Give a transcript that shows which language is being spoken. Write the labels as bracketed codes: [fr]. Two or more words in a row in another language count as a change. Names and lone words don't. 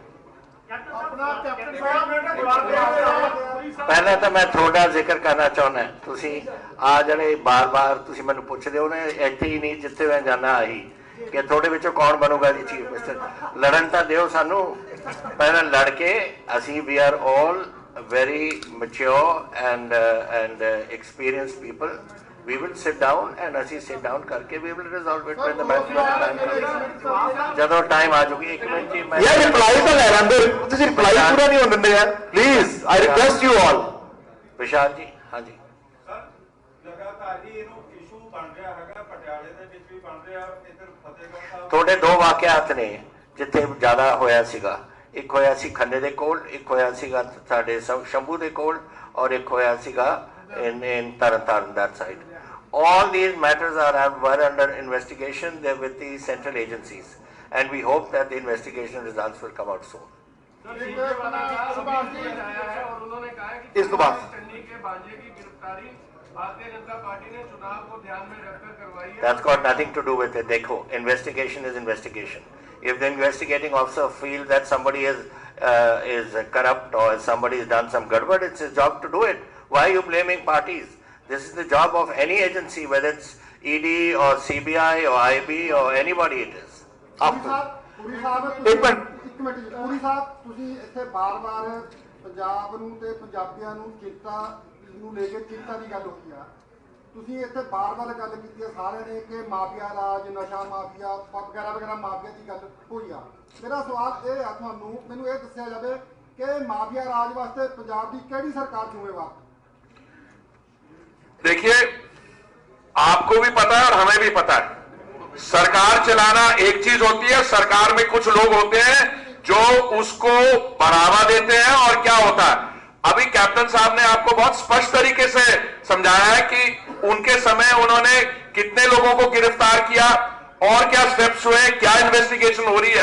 [pa] ਪਹਿਲਾਂ ਤਾਂ ਮੈਂ ਥੋੜਾ ਜ਼ਿਕਰ ਕਰਨਾ ਚਾਹੁੰਦਾ, ਤੁਸੀਂ ਆ ਜਿਹੜੇ ਬਾਰ-ਬਾਰ ਤੁਸੀਂ ਮੈਨੂੰ ਪੁੱਛਦੇ ਹੋ ਨਾ, ਇੱਥੇ ਹੀ ਨਹੀਂ ਜਿੱਥੇ ਮੈਂ ਜਾਣਾ ਆਹੀ, ਕਿ ਤੁਹਾਡੇ ਵਿੱਚੋਂ ਕੌਣ ਬਣੂਗਾ ਜੀ [en] chief minister. [pa] ਲੜਨ ਤਾਂ ਦਿਓ ਸਾਨੂੰ, ਪਹਿਲਾਂ ਲੜ ਕੇ ਅਸੀਂ [en] we are all very mature and experienced people. We will sit down and [pa] ਅਸੀਂ sit down ਕਰਕੇ [en] we will resolve it when the time [pa] ਜਦੋਂ ਟਾਈਮ ਆ ਜਾਊਗੀ। ਇੱਕ ਮਿੰਟ ਜੀ, ਮੈਂ ਯਾਰ ਰਿਪਲਾਈ ਤਾਂ ਲੈ ਲੈਂਦੇ, ਤੁਸੀਂ ਰਿਪਲਾਈ ਪੂਰਾ ਨਹੀਂ ਹੋਣ ਦਿੰਦੇ ਯਾਰ, [en] please I request you all. [pa] ਵਿਸ਼ਾਲ ਜੀ, ਹਾਂਜੀ ਸਰ, ਲਗਾਤਾਰ ਹੀ ਇਹਨੂੰ ਇਸ਼ੂ ਬਣ ਰਿਹਾ ਹੈਗਾ, ਪਟਿਆਲੇ ਦੇ ਵਿੱਚ ਵੀ ਬਣ ਰਿਹਾ, ਇੱਧਰ ਫਤਿਹਗੜ੍ਹ ਸਾਹਿਬ। ਤੁਹਾਡੇ 2 ਵਾਕਿਆਤ ਨੇ ਜਿੱਥੇ ਜ਼ਿਆਦਾ ਹੋਇਆ ਸੀਗਾ, ਇੱਕ ਹੋਇਆ ਸੀ ਖੰਨੇ ਦੇ ਕੋਲ, ਇੱਕ ਹੋਇਆ ਸੀਗਾ ਸਾਡੇ ਸ਼ੰਭੂ ਦੇ ਕੋਲ, ਔਰ ਇੱਕ ਹੋਇਆ ਸੀਗਾ [en] in Taran that side. All these matters were under investigation. They're with the central agencies, and we hope that the investigation results will come out soon. [hi] इस तो बात [en] That's got nothing to do with it. देखो, investigation is investigation. If the investigating officer feels that somebody is corrupt or somebody has done some gadbad, it's his job to do it. Why are you blaming parties? This is the job of any agency, whether it's ED or CBI or IB or anybody it is. [pa] ਪੂਰੀ ਸਾਹਿਬ ਇੱਕ ਮਿੰਟ ਜੀ, ਪੂਰੀ ਸਾਹਿਬ, ਤੁਸੀਂ ਇੱਥੇ ਬਾਰ-ਬਾਰ ਪੰਜਾਬ ਨੂੰ ਤੇ ਪੰਜਾਬੀਆਂ ਨੂੰ ਚਿੰਤਾ ਨੂੰ ਲੈ ਕੇ ਚਿੰਤਾ ਦੀ ਗੱਲ ਹੋਈ ਆ। ਤੁਸੀਂ ਇੱਥੇ ਬਾਰ-ਬਾਰ ਗੱਲ ਕੀਤੀ ਹੈ ਸਾਰਿਆਂ ਨੇ ਕਿ ਮਾਫੀਆ ਰਾਜ, ਨਸ਼ਾ ਮਾਫੀਆ ਵਗੈਰਾ ਵਗੈਰਾ ਮਾਫੀਆ ਦੀ ਗੱਲ ਹੋਈ ਆ। ਮੇਰਾ ਸਵਾਲ ਇਹ ਆ, ਤੁਹਾਨੂੰ ਮੈਨੂੰ ਇਹ ਦੱਸਿਆ ਜਾਵੇ ਕਿ ਮਾਫੀਆ ਰਾਜ ਵਾਸਤੇ ਪੰਜਾਬ ਦੀ ਕਿਹੜੀ ਸਰਕਾਰ ਜ਼ਿੰਮੇਵਾਰ? [hi] देखिए, आपको भी पता है और हमें भी पता है, सरकार चलाना एक चीज होती है, सरकार में कुछ लोग होते हैं जो उसको बढ़ावा देते हैं, और क्या होता है अभी कैप्टन साहब ने आपको बहुत स्पष्ट तरीके से समझाया है कि उनके समय उन्होंने कितने लोगों को गिरफ्तार किया और क्या स्टेप्स हुए, क्या इन्वेस्टिगेशन हो रही है।